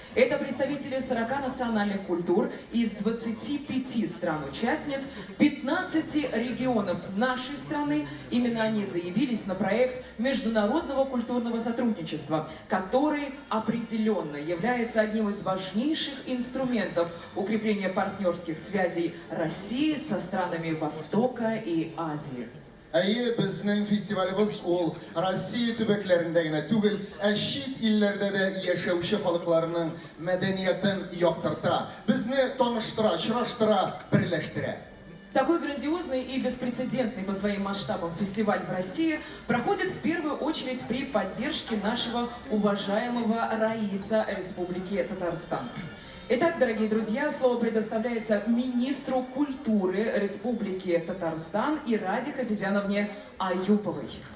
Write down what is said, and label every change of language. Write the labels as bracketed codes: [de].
[ru] Это представители 40 национальных культур из 25 стран-участниц, 15 регионов нашей страны. Именно они заявились на проект международного культурного сотрудничества, который определенно является одним из важнейших инструментов укрепления партнерских связей России со странами Востока и Азии. [tt] Әйе, безнең фестивалебыз ул Россия төбәкләрендә генә түгел, чит илләрдә дә яшәүче халыкларның мәдәниятен яктырта, безне таныштыра, очраштыра, берләштерә. [ru] Такой грандиозный и беспрецедентный по своим масштабам фестиваль в России проходит в первую очередь при поддержке нашего уважаемого Раиса Республики Татарстан. Итак, дорогие друзья, слово предоставляется министру культуры Республики Татарстан Ираде Хафизяновне Аюповой.